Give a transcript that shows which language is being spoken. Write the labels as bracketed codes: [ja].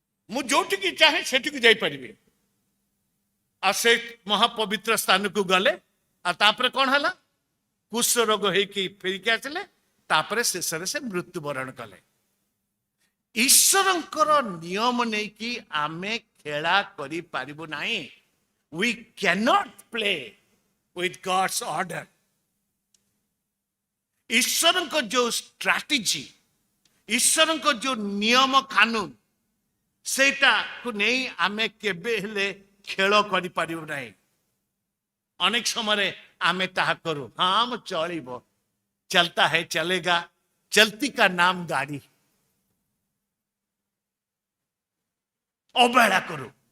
[or] ମୁଁ ଯୋଉଠିକି ଚାହେଁ ସେଠିକି ଯାଇପାରିବି। ଆଉ ସେ ମହାପବିତ୍ର ସ୍ଥାନକୁ ଗଲେ ଆଉ ତାପରେ କ'ଣ ହେଲା? କୁଷ୍ଠ ରୋଗ ହେଇକି ଫେରିକି ଆସିଲେ, ତାପରେ ଶେଷରେ ସେ ମୃତ୍ୟୁବରଣ କଲେ। ଈଶ୍ୱରଙ୍କର ନିୟମ ନେଇକି ଆମେ ଖେଳା କରିପାରିବୁ ନାହିଁ। [en] We cannot play with God's order. [or] ଈଶ୍ୱରଙ୍କ ଯୋଉ ଷ୍ଟ୍ରାଟେଜି, ଈଶ୍ୱରଙ୍କ ଯୋଉ ନିୟମ କାନୁନ, ସେଇଟାକୁ ନେଇ ଆମେ କେବେ ହେଲେ ଖେଳ କରିପାରିବୁ ନାହିଁ। ଅନେକ ସମୟରେ ଆମେ ତାହା କରୁ, ହଁ ମୁଁ ଚଳିବ, [hi] ଚଲତା ହେ ଚଲେଗା, ଚଲତି କା ନାମ ଗାଡ଼ି, [or] ଅବହେଳା କରୁ।